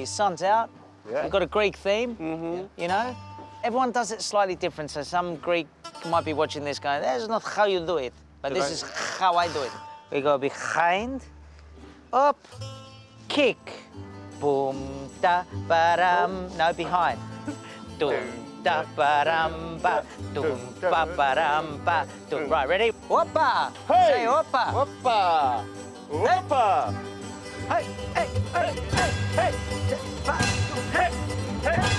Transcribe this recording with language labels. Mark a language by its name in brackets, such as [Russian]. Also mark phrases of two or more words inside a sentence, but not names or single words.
[English] Sun's out. Yeah. We've got a Greek theme, you know? Everyone does it slightly different, so some Greek might be watching this going, that's not how you do it, but this is how I do it. We go behind, up, kick, boom, da, ba-dum. No, behind. Dum, da, ba-dum, ba, dum, ba, ba-dum, ba, dum. Right, ready? Whoppa! Hey! Say whoppa! Whoppa! Whoppa! Hey, hey, hey, hey, hey! Hey! Hey!